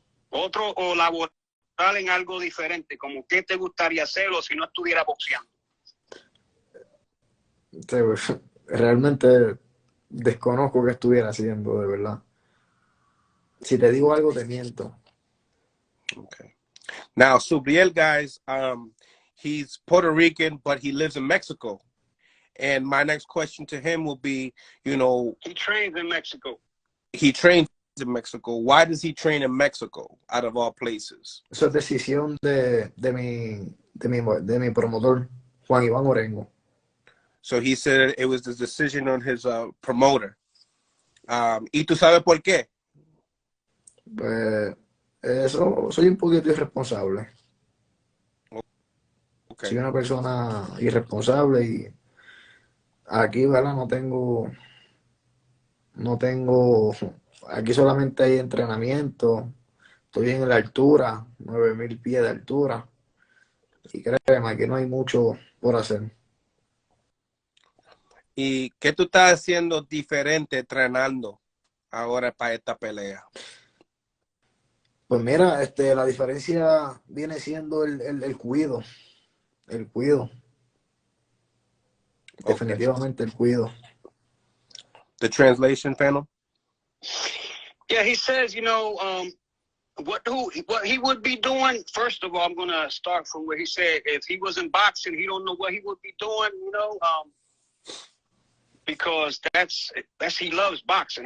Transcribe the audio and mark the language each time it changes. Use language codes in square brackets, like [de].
[es] Otro o laboral en algo diferente, como qué te gustaría hacer o si no estuviera boxeando. Realmente desconozco qué estuviera haciendo, de verdad. Si te digo algo, te miento. [en] Okay. Now, Subriel, guys, he's Puerto Rican, but he lives in Mexico. And my next question to him will be, He trains in Mexico. He trains in Mexico. Why does he train in Mexico, out of all places? [es] Eso es decisión de mi promotor, Juan Iván Orengo. [en] So he said it was the decision on his promoter. [es] ¿Y tú sabes por qué? Pues eso, soy un poquito irresponsable. [en] Okay. [es] Soy una persona irresponsable y aquí, ¿verdad? No tengo, aquí solamente hay entrenamiento. Estoy en la altura, 9,000 pies de altura. Y créeme, aquí no hay mucho por hacer. ¿Y qué tú estás haciendo diferente entrenando ahora para esta pelea? Pues mira, la diferencia viene siendo el cuido. El cuido. Definitivamente el cuido. [en] The translation panel? Yeah, he says, what he would be doing. First of all, I'm going to start from where he said if he was in boxing, he don't know what he would be doing, because that's he loves boxing.